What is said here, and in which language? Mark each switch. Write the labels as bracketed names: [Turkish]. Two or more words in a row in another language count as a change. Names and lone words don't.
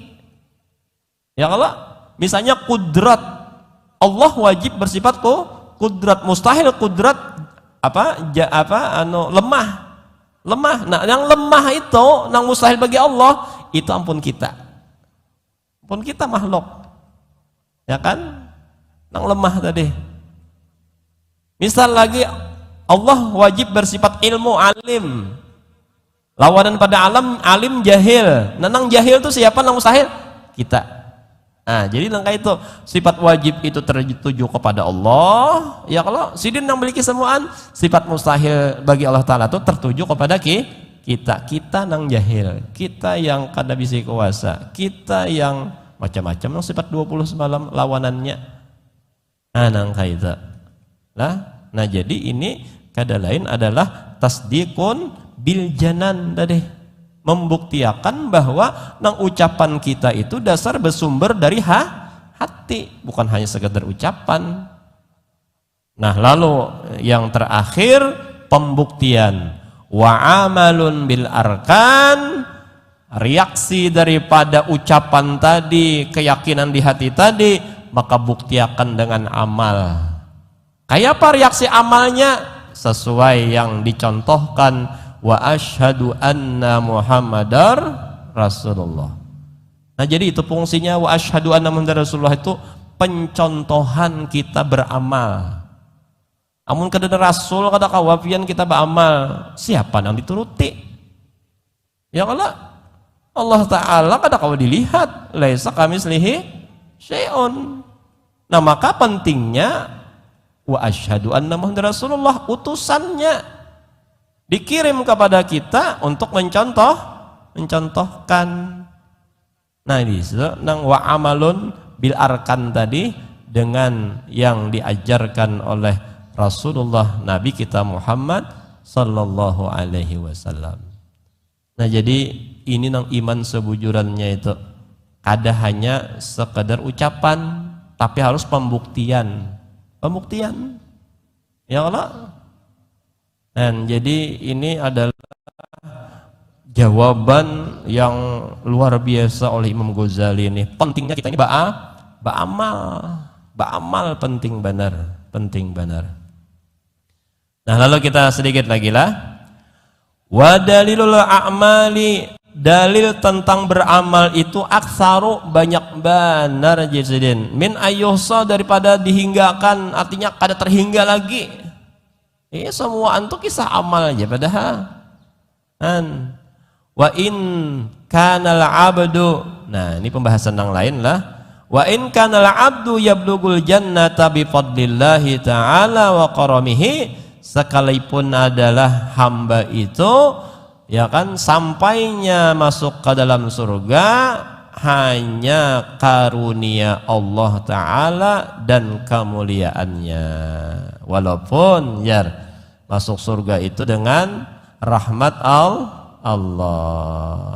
[Indonesian] Ya kalau misalnya kudrat, Allah wajib bersifat kudrat, mustahil kudrat lemah. Nah, yang lemah itu, yang mustahil bagi Allah itu ampun kita makhluk, ya kan, yang lemah tadi. Misal lagi Allah wajib bersifat ilmu, alim. Lawanan pada alim jahil. [Banjar] Nenang jahil itu siapa? Nang mustahil? Kita. [Indonesian] Nah, jadi langkah itu sifat wajib itu tertuju kepada Allah. [Banjar] Ya kalau sidin yang memiliki semuaan, sifat mustahil bagi Allah Ta'ala itu tertuju kepada kita nang jahil, kita yang kada bisa kuasa, kita yang macam-macam nang sifat 20 semalam lawanannya. [Indonesian] Nah, nangka itu. Nah, jadi ini kada lain adalah [Arabic] تصديق بالجنان [Indonesian] tadi. Membuktikan bahwa nang ucapan kita itu dasar bersumber dari hati, bukan hanya sekedar ucapan. Nah, lalu yang terakhir pembuktian [Arabic] وعمل بالأركان, [Indonesian] reaksi daripada ucapan tadi, keyakinan di hati tadi, maka buktikan dengan amal. Kayak apa reaksi amalnya? Sesuai yang dicontohkan, [Arabic] وأشهد أن محمدا رسول الله. [Indonesian] Nah, jadi itu fungsinya [Arabic] وأشهد أن محمدا رسول الله, [Indonesian] itu pencontohan kita beramal. [Banjar] Amun kada rasul kada kawafian kita beramal, siapa yang dituruti? Ya kalau Allah Ta'ala kada kawa dilihat, [Arabic] ليس كمثله شيء. [Indonesian] Nah, maka pentingnya [Arabic] وأشهد أن محمدا رسول الله, [Indonesian] utusannya dikirim kepada kita untuk mencontohkan. Nah, ini nang [Arabic] وعمل بالأركان [Indonesian] tadi, dengan yang diajarkan oleh Rasulullah Nabi kita Muhammad [Arabic] صلى الله عليه وسلم. [Indonesian] Nah, jadi ini nang iman sebujurannya itu kada hanya sekedar ucapan, tapi harus pembuktian. Ya Allah. Dan jadi ini adalah jawaban yang luar biasa oleh Imam Ghazali ini. Pentingnya kita ini beramal penting benar. Nah, lalu kita sedikit lagi lah. [Arabic] ودليل الأعمال, [Indonesian] dalil tentang beramal itu aksaru, banyak benar jizidin. Min ayyuhsa, daripada dihinggakan, artinya kada terhingga lagi. Ini semua antu kisah amal aja padahal. [Arabic] وإن كان العبد, [Indonesian] nah ini pembahasan yang lain lah. [Arabic] وإن كان العبد يبلغ الجنة بفضل الله تعالى وكرمه, [Indonesian] sekalipun adalah hamba itu, ya kan, sampainya masuk ke dalam surga hanya karunia Allah Ta'ala dan kemuliaannya. Walaupun masuk surga itu dengan rahmat Allah.